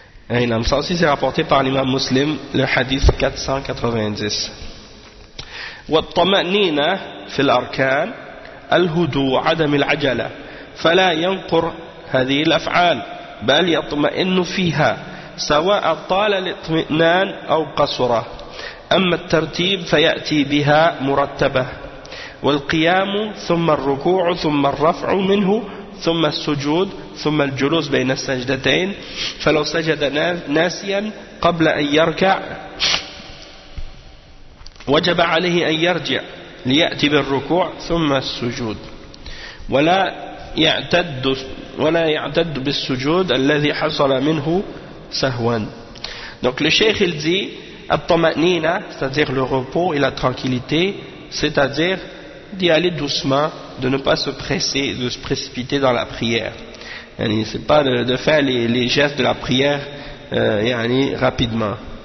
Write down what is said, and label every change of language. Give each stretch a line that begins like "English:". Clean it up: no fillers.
French: Hein. Ça aussi c'est rapporté par l'imam muslim, le hadith 490.
Arabic: سواء طال الاطمئنان أو قصره، أما الترتيب فيأتي بها مرتبة، والقيام ثم الركوع ثم الرفع منه ثم السجود ثم الجلوس بين السجدتين، فلو سجد ناسيا قبل أن يركع وجب عليه أن يرجع ليأتي بالركوع ثم السجود، ولا يعتد بالسجود الذي حصل منه Sahwan.
French: Donc le cheikh il dit at-tama'nina, c'est-à-dire le repos et la tranquillité, c'est-à-dire d'y aller doucement, de ne pas se presser, de se précipiter dans la prière. Yani, c'est pas de faire les gestes de la prière yani, rapidement.